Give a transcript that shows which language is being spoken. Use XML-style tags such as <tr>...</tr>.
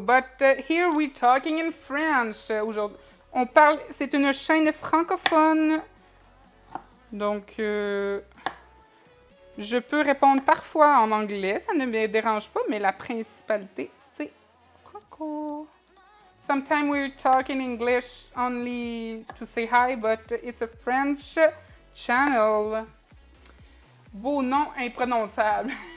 <en>But here we're talking in French.</en> <fr>Aujourd'hui, on parle... C'est une chaîne francophone. Donc, je peux répondre parfois en anglais, ça ne me dérange pas, mais la principalité, c'est franco.</fr> <en>Sometimes we're talking English only to say hi, but it's a French channel.</en> <fr>Beau nom imprononçable.</fr>